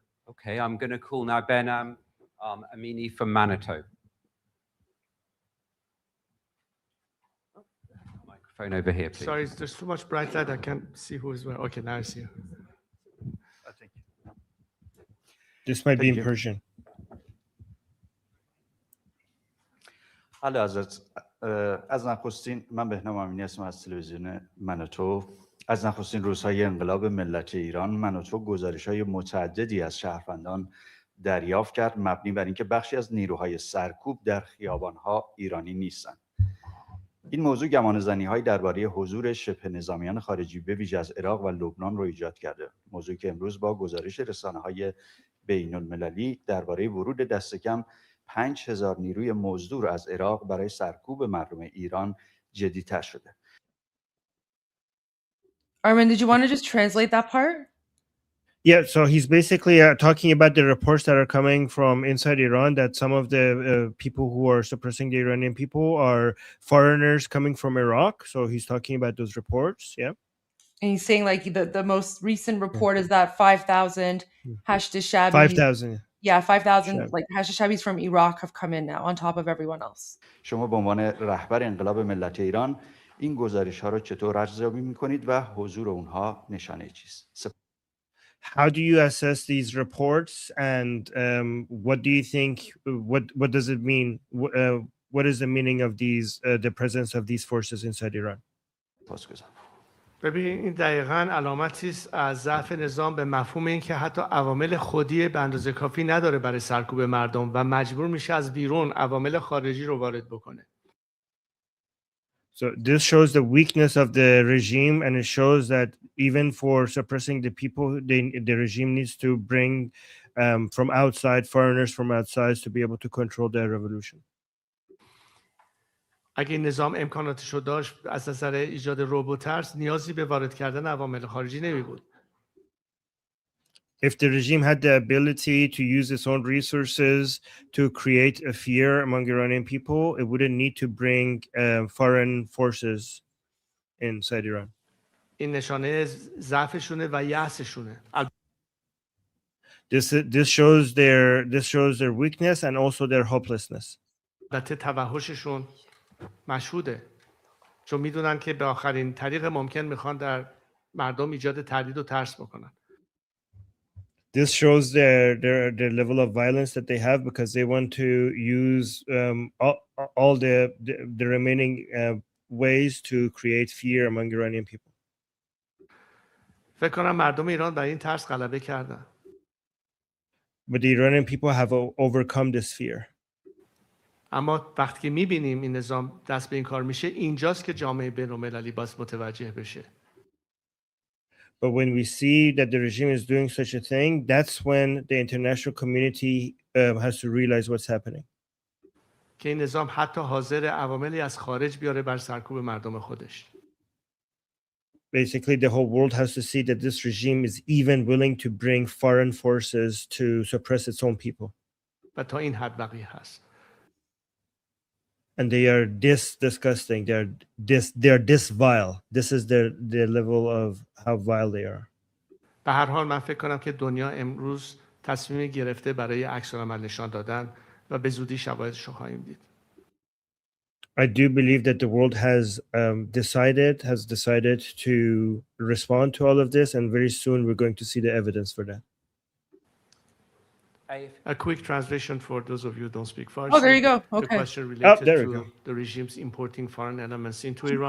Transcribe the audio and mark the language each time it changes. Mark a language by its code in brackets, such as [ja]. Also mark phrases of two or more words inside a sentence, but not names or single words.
[en] Okay, I'm going to call now Ben Amini from Manitou. Microphone over here, please. Sorry, there's too much bright light. I can't see who is where. Okay, now I see you. This might be in Persian. [fa] حالا از نخستین من بهنام امینی هستم از تلویزیون منوتو. از نخستین روزهای انقلاب ملت ایران منوتو گزارش‌های متعددی از شهروندان دریافت کرد مبنی بر اینکه بخشی از نیروهای سرکوب در خیابان‌ها ایرانی نیستند. این موضوع گمانه‌زنی‌هایی درباره حضور شبه نظامیان خارجی به ویژه از عراق و لبنان رو ایجاد کرده. موضوعی که امروز با گزارش رسانه‌های بین‌المللی درباره ورود دست کم 5000 نیروی مزدور از عراق برای سرکوب مردم ایران جدی‌تر شده. [en] Armin, did you want to just translate that part? Yeah, so he's basically talking about the reports that are coming from inside Iran that some of the people who are suppressing the Iranian people are foreigners coming from Iraq. So he's talking about those reports, yeah. And he's saying like the most recent report is that 5,000 Hashtishabis. 5,000. Yeah, 5,000 like Hashtishabis from Iraq have come in now on top of everyone else. [fa] شما به عنوان رهبر انقلاب ملت ایران این گزارش‌ها رو چطور ارزیابی می‌کنید و حضور اونها نشانه چیست؟ [en] How do you assess these reports, and what do you think? What does it mean? What is the meaning of the presence of these forces inside Iran? [fa] ببین این دقیقاً علامتی است از ضعف نظام به مفهوم این که حتی عوامل خودی به اندازه کافی نداره برای سرکوب مردم و مجبور میشه از بیرون عوامل خارجی رو وارد بکنه. [en] So this shows the weakness of the regime, and it shows that even for suppressing the people, the regime needs to bring from outside, foreigners from outside, to be able to control their revolution. [fa] اگه نظام امکاناتشو داشت از نظر ایجاد رعب و ترس نیازی به وارد کردن عوامل خارجی نمی بود. [en] If the regime had the ability to use its own resources to create a fear among Iranian people, it wouldn't need to bring foreign forces inside Iran. [fa] این نشانه ضعفشونه و یأسشونه. [en] This shows their weakness and also their hopelessness. [fa] البته توحششون مشهوده چون میدونن که به آخرین طریق ممکن میخوان در مردم ایجاد تردید و ترس بکنن. [en] This shows their level of violence that they have because they want to use all the remaining ways to create fear among Iranian people. [fa] فکر کنم مردم ایران بر این ترس غلبه کردن. [en] But the Iranian people have overcome this fear. [fa] اما وقتی که میبینیم این نظام دست به این کار میشه اینجاست که جامعه بین‌المللی باید متوجه بشه. [en] But when we see that the regime is doing such a thing, that's when the international community has to realize what's happening. [fa] که این نظام حتی حاضر عواملی از خارج بیاره بر سرکوب مردم خودش. [en] Basically, the whole world has to see that this regime is even willing to bring foreign forces to suppress its own people. [fa] و تا این حد بقیه هست. [en] And they are this disgusting. They're this vile. This is their level of how vile they are. [fa] به هر حال من فکر کنم که دنیا امروز تصمیم گرفته برای عکس‌العمل نشان دادن و به زودی شواهدش رو خواهیم دید. [en] I do believe that the world has decided to respond to all of this, and very soon we're going to see the evidence for that. A quick translation for those of you who don't speak Farsi. Oh, there you go. Okay. The question related there we to go. the regimes importing foreign elements into Iran